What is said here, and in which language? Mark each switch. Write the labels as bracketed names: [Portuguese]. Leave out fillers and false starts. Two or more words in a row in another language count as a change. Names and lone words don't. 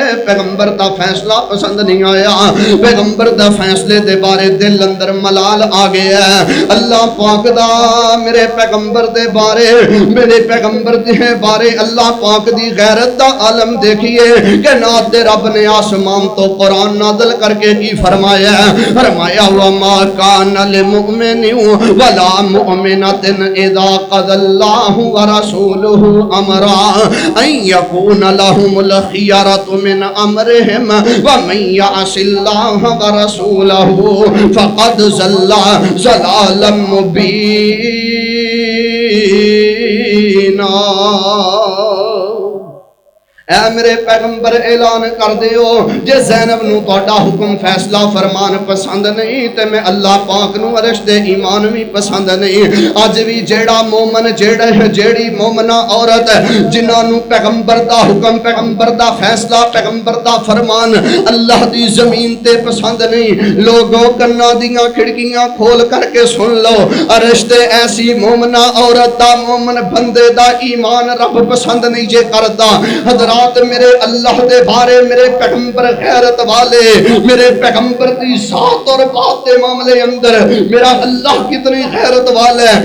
[Punjabi] پیغمبر دا فیصلہ پسند نہیں آیا, پیغمبر دا فیصلے دے بارے دل اندر ملال آ گیا ہے. اللہ پاک دا میرے پیغمبر دے بارے میرے پیغمبر دے بارے اللہ پاک دی غیرت دا عالم دیکھیے کہ نات دے رب نے آسمان تو قرآن نازل کر کے کی فرمایا ہے. [Arabic] فرمایا وما کان للمؤمن ولا مؤمنۃ اذا قضى الله ورسوله امرا ان يكون لهم الخيرة من امرهم ومن يعص الله ورسوله فقد ضل ضلالا مبینا. [Punjabi] اے میرے پیغمبر اعلان کر دیو جے زینب نو تہاڈا حکم فیصلہ فرمان پسند نہیں تے میں اللہ پاک نو عرش دے ایمان بھی پسند نہیں. اج بھی جیڑا مومن جیڑی مومنہ عورت جنہاں نو پیغمبر دا حکم پیغمبر دا فیصلہ پیغمبر دا فرمان اللہ دی زمین تے پسند نہیں, لوگوں کنا دیاں کھڑکیاں کھول کر کے سن لو عرش تے ایسی مومنہ عورت دا مومن بندے دا ایمان رب پسند نہیں جے کردا. حضرات میرے اللہ دے بارے میرے پیغمبر غیرت والے میرے پیغمبر دی ذات اور بات دے معاملے اندر میرا اللہ کتنی غیرت والا ہے.